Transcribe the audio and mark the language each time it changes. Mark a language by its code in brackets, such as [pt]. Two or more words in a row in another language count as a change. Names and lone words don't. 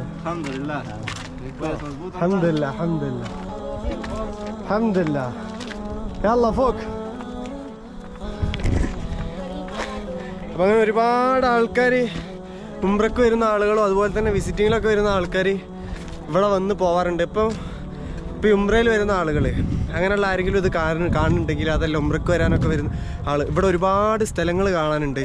[ar] الحمد لله. الحمد لله الحمد لله الحمد لله. يلا فوق. [ml] അപ്പം അങ്ങനെ ഒരുപാട് ആൾക്കാർ, ഉംറയ്ക്ക് വരുന്ന ആളുകളും അതുപോലെ തന്നെ വിസിറ്റിങ്ങിലൊക്കെ വരുന്ന ആൾക്കാർ ഇവിടെ വന്ന് പോവാറുണ്ട്. ഇപ്പോൾ ഉംറയിൽ വരുന്ന ആളുകൾ അങ്ങനെയുള്ള ആരെങ്കിലും ഇത് കാണുന്നുണ്ടെങ്കിൽ അതല്ല ഉംറയ്ക്ക് വരാനൊക്കെ വരുന്ന ഇവിടെ ഒരുപാട് സ്ഥലങ്ങൾ കാണാനുണ്ട്.